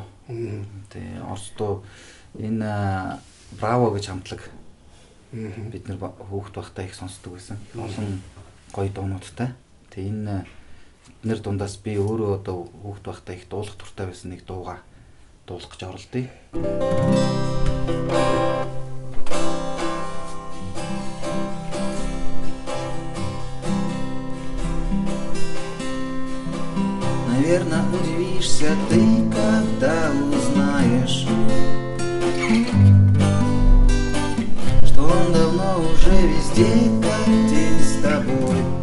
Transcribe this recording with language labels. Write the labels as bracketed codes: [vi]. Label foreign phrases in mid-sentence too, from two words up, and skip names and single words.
[mn] Тэгээ орс дуу энэ Браво гэж хамтлаг бид нар хүүхэд байхдаа их сонсдог байсан. Олон гоё дуунуудтай. Тэгээ энэ эднэр дундаас би өөрөө одоо хүүхэд байхдаа их дуулах туртай байсан нэг дууга дуулах гэж оролдъё. [ru] Наверное, удивишься ты, когда узнаешь, что он давно уже везде, как день с тобой.